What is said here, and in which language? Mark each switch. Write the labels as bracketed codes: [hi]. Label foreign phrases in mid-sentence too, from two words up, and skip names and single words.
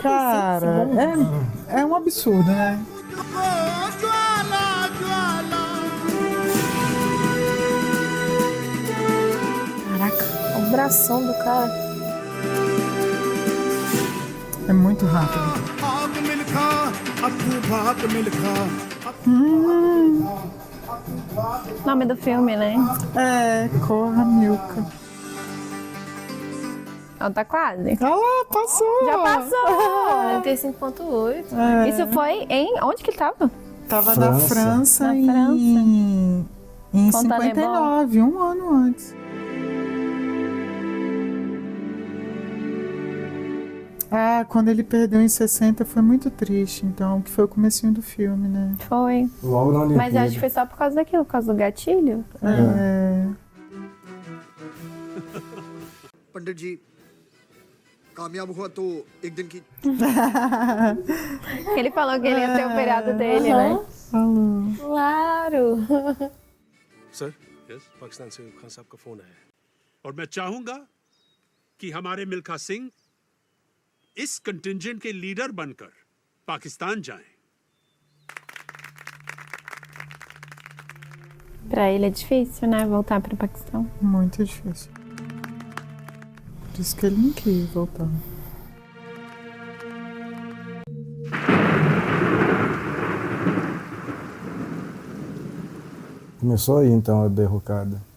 [pt] Cara, segundos. é um absurdo, né? Caraca, o bração do cara. É muito rápido. आग मिलखा अप्पू भात मिलखा Nome do filme, né? É, Corra Milka. Ó, tá quase. Ah lá, passou! Já passou! 45,8. É. Isso foi em... Onde que ele tava? Tava na França Na em Fontainebleau. 59, um ano antes. Ah, quando ele perdeu em 60 foi muito triste, então, que foi o comecinho do filme, né? Foi. Logo na Olimpíada. Mas eu acho que foi só por causa daquilo, por causa do gatilho. É. [hi] पंडित जी कामयाब हुआ तो एक दिन की [pt] Ele falou que ele ia ter o feriado dele, né? Falou. Claro. [hi] सर पाकिस्तान से खान साहब का फोन आया है और मैं चाहूंगा कि हमारे मिल्खा सिंह इस कंटिंजेंट के लीडर बनकर पाकिस्तान जाएं। [pt] Pra ele é difícil, né? Voltar pro Paquistão. Muito difícil. Por isso que ele não quis voltar. Começou aí então a derrocada.